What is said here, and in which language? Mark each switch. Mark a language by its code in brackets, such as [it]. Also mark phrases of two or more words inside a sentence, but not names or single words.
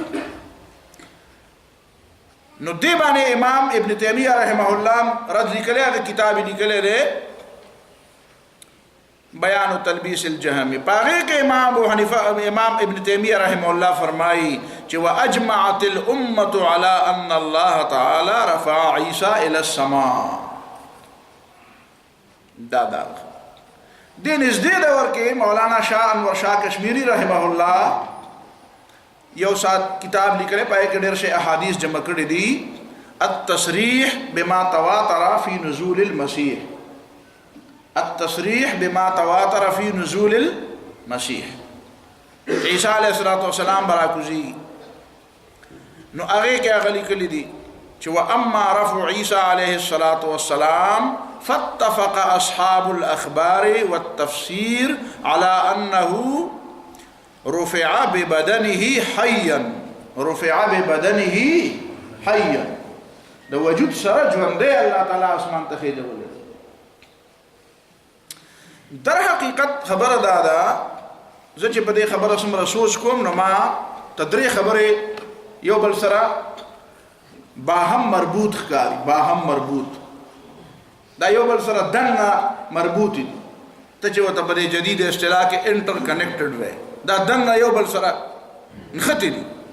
[ps] نو دی باندې امام ابن تیمیہ رحمه الله رد لیکلی د کتاب لیکلی دی بیان تلبیس الجهمی پاغه کې امام ابو حنیفه امام ابن تیمیہ رحمه الله فرمایي چې [ar] واجمعت الامه على ان الله تعالی رفع عیسی الى السماء [ps] دا دین از دې دور کې مولانا شاه انور شاه کشمیری رحمه الله یو سات کتاب لیکلی پای کې ډېر شي احادیث جمع کړي دي التصریح بما تواتر فی نزول المسیح التصریح بما تواتر فی نزول المسیح عیسی علیہ السلام براکوزی نو هغه کې هغه لیکلي دي چې [ar] واما رفع عیسی علیہ السلام فاتفق اصحاب الاخبار والتفسير على انه رفع ببدنه حيا رفع ببدنه حيا [ps] د وجود سره ژوندی الله تعالی اسمان ته خېجولی در حقیقت خبره دا ده زه چې په دې خبره څومره سوچ کوم نو ما تدری خبره یو بل سره باهم مربوط ښکاري باهم مربوط دا یو بل سره دنه مربوط دي ته چې ورته په دې جدید اصطلاح کې انټر کنیکټډ وي دا دنه یو بل سره نښتي دي